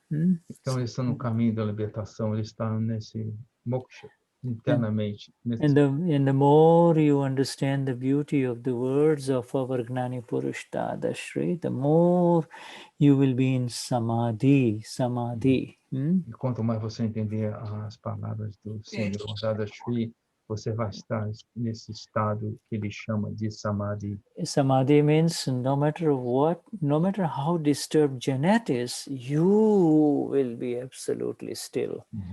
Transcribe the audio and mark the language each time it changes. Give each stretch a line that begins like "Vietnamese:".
Portuguese: Então, eles estão no caminho da libertação, eles estão nesse moksha, internamente.
English: And the more you understand the beauty of the words of our Gnani Purush Dadashri, the more you will be in samadhi.
Portuguese: E quanto mais você entender as palavras do Senhor Dadashri, você vai estar nesse estado que ele chama de samadhi.
English: Samadhi means no matter how disturbed Janet is, you will be absolutely still.